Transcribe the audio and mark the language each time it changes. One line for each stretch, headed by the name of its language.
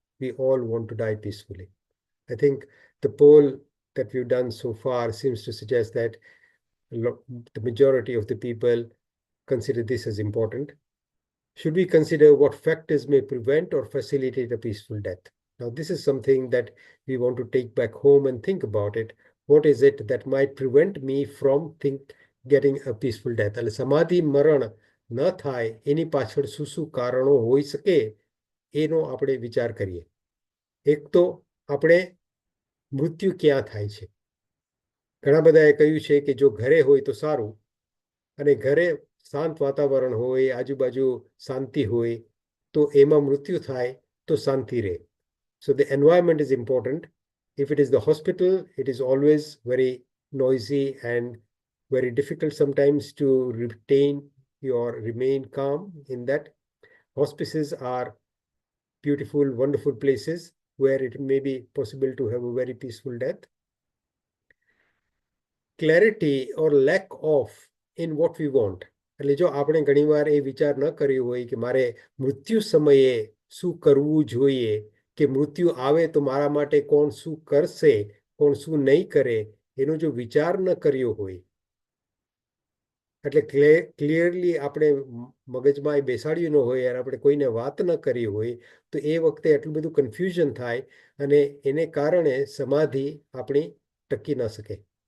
English: We all want to die peacefully. I think the poll that we've done so far seems to suggest that the majority of the people consider this as important. Should we consider what factors may prevent or facilitate a peaceful death? Now, this is something that we want to take back home and think about it. What is it that might prevent me from getting a peaceful death?
Gujarati: એટલે સમાધિ મરણ ન થાય એની પાછળ શું કારણો હોઈ શકે એનો આપણે વિચાર કરીએ. એક તો આપણે મૃત્યુ ક્યાં થાય છે. ઘણા બધાએ કહ્યું છે કે જો ઘરે હોય તો સારું, અને ઘરે શાંત વાતાવરણ હોય, આજુબાજુ શાંતિ હોય, તો એમાં મૃત્યુ થાય તો શાંતિ રહે.
English: So the environment is important. If it is the hospital, it is always very noisy and very difficult sometimes to retain or remain calm in that. Hospices are beautiful, wonderful places where it may be possible to have a very peaceful death. Clarity or lack of in what we want.
Gujarati: એટલે જો આપણે ઘણીવાર એ વિચાર ન કર્યો હોય કે મારે મૃત્યુ સમયે શું કરવું જોઈએ, કે મૃત્યુ આવે તો મારા માટે કોણ શું કરશે, કોણ શું નહીં કરે, એનો જો વિચાર ન કર્યો હોય, એટલે ક્લિયરલી આપણે મગજમાં એ બેસાડ્યું ન હોય અને આપણે કોઈને વાત ન કરી હોય, તો એ વખતે એટલું બધું કન્ફ્યુઝન થાય અને એને કારણે સમાધિ આપણી ટકી ન શકે.